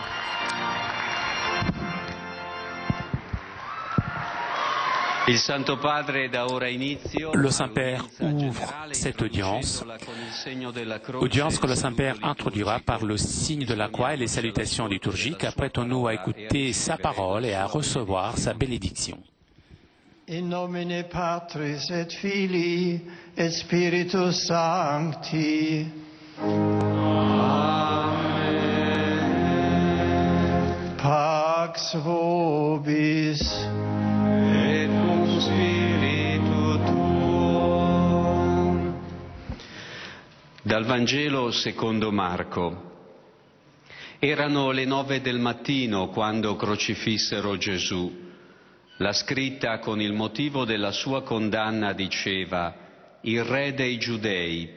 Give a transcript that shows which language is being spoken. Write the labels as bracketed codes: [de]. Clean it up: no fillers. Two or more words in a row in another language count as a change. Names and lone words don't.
[fr] Le Saint-Père ouvre cette audience que le Saint-Père introduira par le signe de la croix et les salutations liturgiques. Apprêtons-nous à écouter sa parole et à recevoir sa bénédiction. [la] In nomine Patris et Filii et Spiritus Sancti. Amen. Pax vobis. Et cum spiritu tuo. [it] Dal Vangelo secondo Marco. Erano le 9 del mattino quando crocifissero Gesù. La scritta con il motivo della sua condanna diceva: il re dei Giudei.